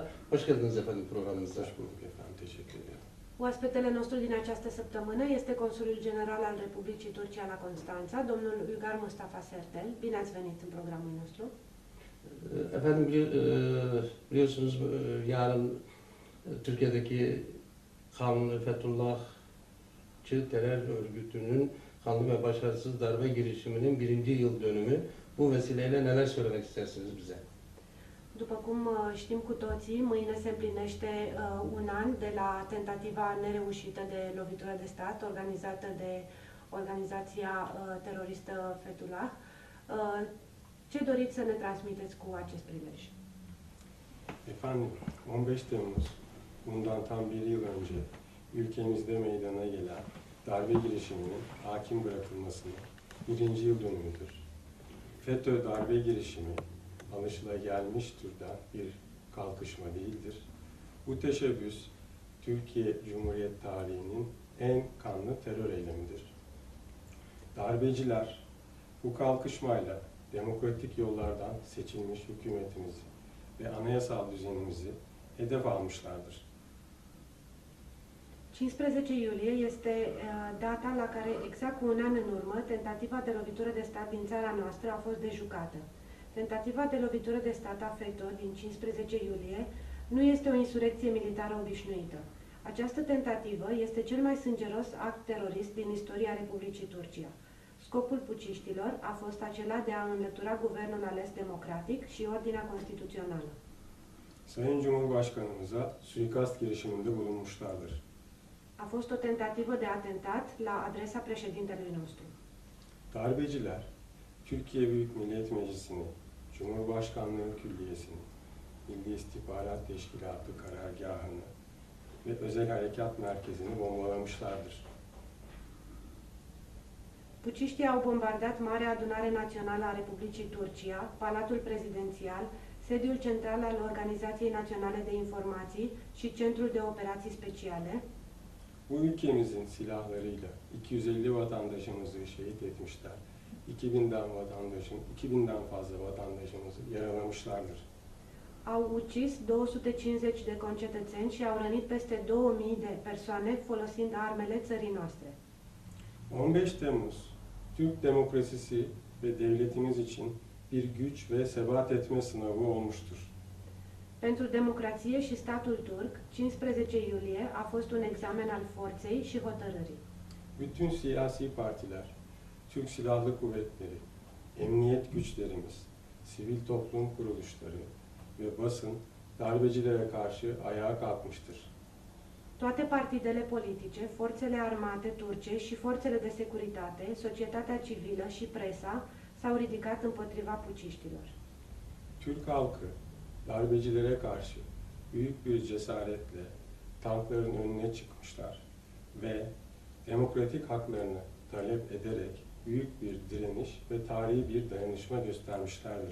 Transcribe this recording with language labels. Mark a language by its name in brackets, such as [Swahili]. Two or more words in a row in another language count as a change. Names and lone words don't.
[Turkish] Hoş geldiniz efendim programımıza. Hoş bulduk efendim, teşekkür ederim. [Romanian] Oaspetele nostru din această săptămână este Consulul General al Republicii Turcia la Constanța, domnul Uygar Mustafa Sertel. Bine ați venit în programul nostru. [Turkish] Efendim biliyorsunuz yarın Türkiye'deki kanuni Fethullahçı terör örgütünün kanlı ve başarısız darbe girişiminin 1. yıl dönümü. Bu vesileyle neler söylemek istersiniz bize? [Romanian] După cum știm cu toții, mâine se împlinește un an de la tentativa nereușită de lovitură de stat organizată de organizația teroristă Fethullah. Ce doriți să ne transmiteți cu acest prilej? [Turkish] Efendim, 15 Temmuz, bundan tam bir yıl önce ülkemizde meydana gelen darbe girişiminin hakim bırakılmasının 1. yıl dönümüdür. FETÖ darbe girişimi alışılagelmiş türden bir kalkışma değildir. Bu teşebbüs, Türkiye Cumhuriyet tarihinin en kanlı terör eylemidir. Darbeciler bu kalkışmayla demokratik yollardan seçilmiş hükümetimizi ve anayasal düzenimizi hedef almışlardır. [Romanian] 15 iulie este data la care, exact cu un an în urmă, tentativa de lovitură de stat din țara noastră a fost dejucată. Tentativa de lovitură de stat a FETÖ din 15 iulie nu este o insurecție militară obișnuită. Această tentativă este cel mai sângeros act terorist din istoria Republicii Turcia. Scopul puciștilor a fost acela de a înlătura guvernul ales democratic și ordinea constituțională. [Turkish] Sayın Cumhurbaşkanımıza suikast girişiminde bulunmuşlardır. [Romanian] A fost o tentativă de atentat la adresa președintelui nostru. [Turkish] Darbeciler, Türkiye Büyük Millet Meclisi'ni, Cumhurbaşkanlığı Külliyesi'ni, Milli İstihbarat Teşkilatı karargahını ve Özel Harekat Merkezi'ni bombalamışlardır. [Romanian] Puciștii au bombardat Marea Adunare Națională a Republicii Turcia, Palatul Prezidențial, sediul central al Organizației Naționale de Informații și Centrul de Operații Speciale. [Turkish] Bu ülkemizin silahlarıyla 250 vatandaşımızı şehit etmişler. 2000'den fazla vatandaşımızı yaralamışlardır. [Romanian] Au ucis 250 de concetățeni și au rănit peste 2000 de persoane folosind armele țării noastre. [Turkish] 15 Temmuz, Türk demokrasisi ve devletimiz için bir güç ve sebat etme sınavı olmuştur. [Romanian] Pentru democrație și statul turc, 15 iulie a fost un examen al forței și hotărârii. [Turkish] Bütün siyasi partiler, Türk Silahlı Kuvvetleri, emniyet güçlerimiz, sivil toplum kuruluşları ve basın darbecilere karşı ayağa kalkmıştır. [Romanian] Toate partidele politice, forțele armate turce și forțele de securitate, societatea civilă și presa s-au ridicat împotriva puciștilor. [Turkish] Türk halkı darbecilere karşı büyük bir cesaretle tankların önüne çıkmışlar ve demokratik haklarını talep ederek büyük bir direniş ve tarihi bir dayanışma göstermişlerdir.